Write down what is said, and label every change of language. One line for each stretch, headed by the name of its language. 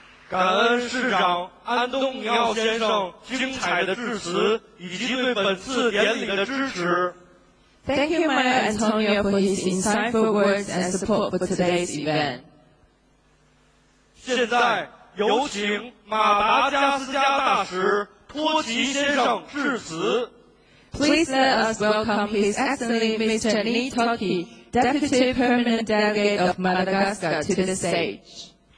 Chinese: 感恩市长安东尼奥先生精彩的致辞以及对本次典礼的支持。
English: Thank you, Mayor Antonio, for his insightful words and support for today's event.
Chinese: 现在有请马达加斯加大使托奇先生致辞。
English: Please let us welcome His Excellency Mr. Ni Toki, Deputy Permanent Delegate of Madagascar, to the stage.